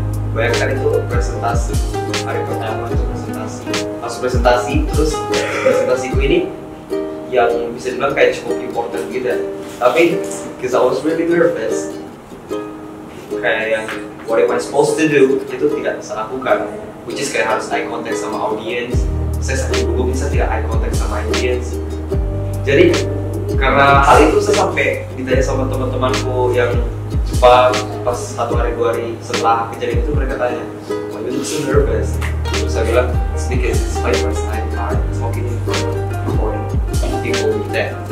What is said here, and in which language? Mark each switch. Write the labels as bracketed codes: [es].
[id] Bayangkan itu presentasi hari pertama itu presentasi terus presentasiku ini yang bisa dibilang kayak cukup important gitu ya. [en] Tapi because I was really nervous, kayak yang what am I supposed to do [id] itu tidak bisa lakukan, [en] which is [id] kayak harus eye contact sama audience. Saya sampai gugup bisa tidak eye contact sama audience. Jadi karena hal itu saya sampai ditanya sama teman-temanku yang Jepang pas 1 hari 2 hari setelah kejadian itu, mereka tanya, [en] why you look so nervous? [id] Terus saya bilang, [en] it's because it's my first time talking in front of people with that.